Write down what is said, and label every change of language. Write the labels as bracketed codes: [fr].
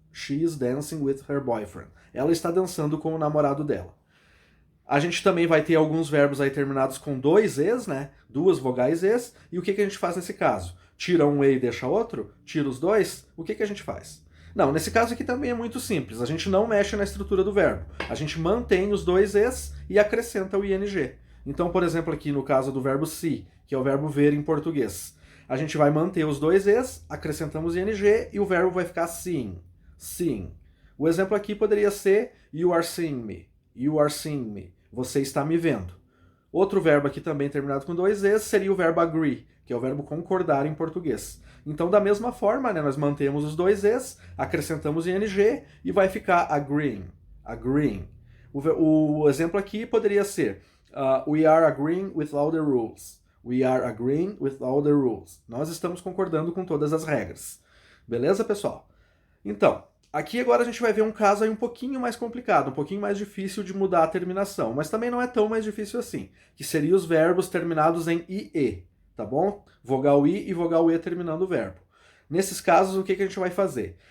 [en] She is dancing with her boyfriend. [pt] Ela está dançando com o namorado dela. A gente também vai ter alguns verbos aí terminados com dois es, né? Duas vogais es. E o que a gente faz nesse caso? Tira um e e deixa outro? Tira os dois? O que a gente faz? Não, nesse caso aqui também é muito simples. A gente não mexe na estrutura do verbo. A gente mantém os dois es e acrescenta o ing. Então, por exemplo, aqui no caso do verbo see, que é o verbo ver em português, a gente vai manter os dois es, acrescentamos ing e o verbo vai ficar seeing. [en] Seeing. [pt] O exemplo aqui poderia ser [en] you are seeing me. You are seeing me. [pt] Você está me vendo. Outro verbo aqui também terminado com dois es seria o verbo agree, que é o verbo concordar em português. Então, da mesma forma, né, nós mantemos os dois es, acrescentamos ing e vai ficar agreeing. [en] Agreeing. [pt] O exemplo aqui poderia ser [en] we are agreeing with all the rules. We are agreeing with all the rules. [pt] Nós estamos concordando com todas as regras. Beleza, pessoal? Então, aqui agora a gente vai ver um caso aí um pouquinho mais complicado, um pouquinho mais difícil de mudar a terminação, mas também não é tão mais difícil assim, que seriam os verbos terminados em IE, tá bom? Vogal I e vogal E terminando o verbo. Nesses casos, o que a gente vai fazer?